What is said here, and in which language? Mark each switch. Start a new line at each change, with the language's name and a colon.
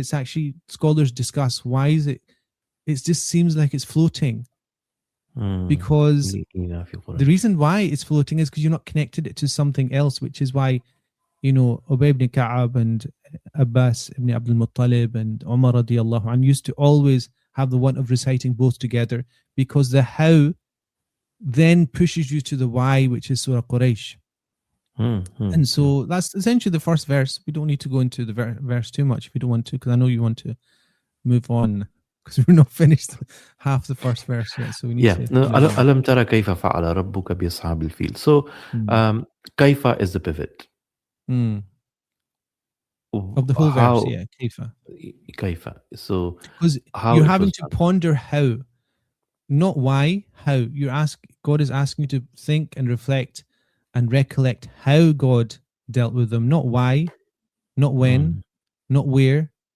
English: It's actually, scholars discuss why is it just seems like it's floating, because the reason why it's floating is because you're not connected it to something else, which is why, you know, Ubay ibn Ka'ab and Abbas ibn Abdul Muttalib and Umar radiyallahu anhu used to always have the want of reciting both together, because the how then pushes you to the why, which is Surah Quraysh. And so that's essentially the first verse. We don't need to go into the verse too much if you don't want to, because I know you want to move on, because we're not finished half the first verse yet. So we need to. No,
Arabic: ألم ترى كيف فعل ربك بأصحاب الفيل.
English: So كيف is the pivot. Of the whole verse, yeah,
Arabic: كيف.
English: So because you're having to ponder how, not why, how. God is asking you to think and reflect and recollect how God dealt with them, not why, not when, not where.